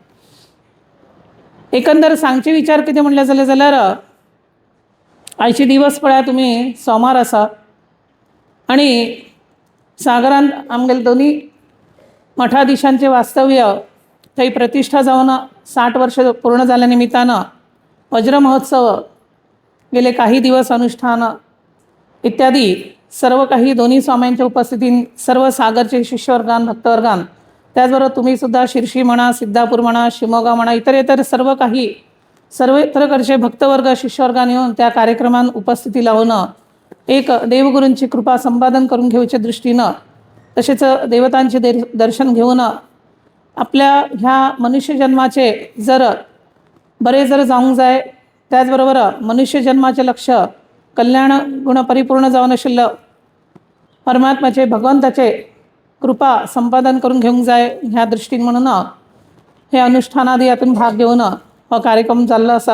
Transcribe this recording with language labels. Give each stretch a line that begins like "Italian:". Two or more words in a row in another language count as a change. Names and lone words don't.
Konkani: एकंदर सांगचे विचार कितें म्हणले जाल्यार आयचे दिवस पळया तुमी सोमार आसा आनी सागरांत आमगेले दोनी मठाधीशांचे वास्तव्य थंय प्रतिश्ठा जावन 60 वर्ष पूर्ण जाल्या निमित्तान वज्र
Marathi: महोत्सव गेले काही दिवस अनुष्ठान इत्यादी सर्व काही दोन्ही स्वाम्यांच्या उपस्थितीत सर्व सागरचे शिष्यवर्गान भक्तवर्गान त्याचबरोबर तुम्ही सुद्धा शिर्शी म्हणा, सिद्धापूर म्हणा, शिमोगा म्हणा, इतर सर्व काही सर्वत्रकडचे भक्तवर्ग शिष्यवर्गान येऊन त्या कार्यक्रमान उपस्थिती लावून
Konkani: एक देवगुरूंची कृपा संपादन करून घेवच्या दृष्टीनं तसेच देवतांचे दर्शन घेऊन आपल्या ह्या मनुष्य जन्माचे जर बरे जर जावंक जाय त्याचबरोबर मनुष्य जन्माचे लक्ष कल्याण गुण परिपूर्ण जावन आशिल्लो परमात्म्याचे भगवंताचे कृपा संपादन करून घेवंक जाय ह्या दृष्टीन म्हणून हे अनुष्ठानादी हातून भाग घेवन हो कार्यक्रम जाल्लो आसा.